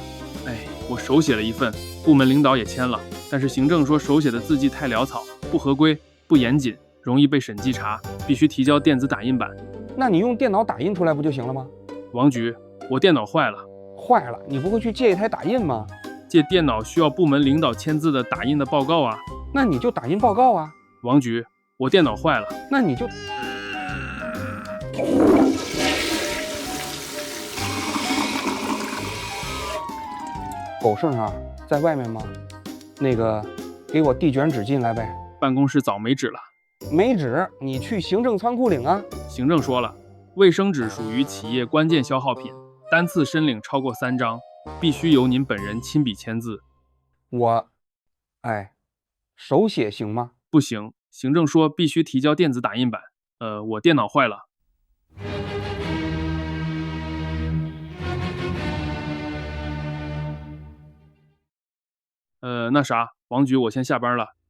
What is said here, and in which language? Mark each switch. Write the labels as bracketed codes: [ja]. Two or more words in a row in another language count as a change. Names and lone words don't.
[zh] 我手寫了一份，部門領導也簽了，但是行政說手寫的字跡太潦草，不合規，不嚴謹，容易被審計查，必須提交電子打印版。那你用電腦打印出來不就行了嗎？王局，我電腦壞了。壞了，你不会去借一台打印嗎？借電腦需要部門領導簽字的打印的報告啊。那你就打印報告啊。王局，我電腦壞了。那你就……狗剩啊，在外面吗？那个，给我递卷纸进来呗。办公室早没纸了。没纸，你去行政仓庫領啊。行政說了，衛生紙屬於企業關鍵消耗品，單次申領超過3張，必須由您本人親筆簽字。手寫行嗎？不行，行政說必須提交電子打印版。我電腦壞了。那啥，王局，我先下班了。